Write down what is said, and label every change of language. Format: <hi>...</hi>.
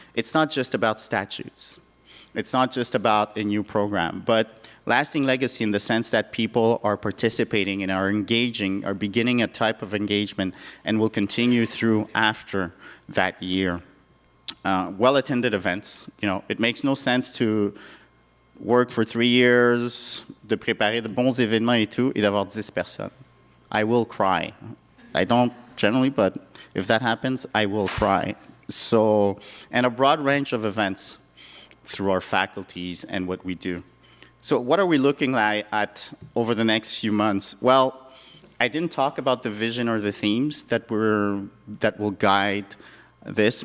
<en>It's not just about statutes. It's not just about a new program, but lasting legacy in the sense that people are participating and are engaging, are beginning a type of engagement, and will continue through after that year. Well-attended events. You know, it makes no sense to work for 3 years,</en> <fr>de préparer de bons événements et tout, et d'avoir 10 personnes.</fr> <en>I will cry. I don't generally, but if that happens, I will cry. So, and a broad range of events through our faculties and what we do. So what are we looking at over the next few months? Well, I didn't talk about the vision or the themes that will guide this.</en>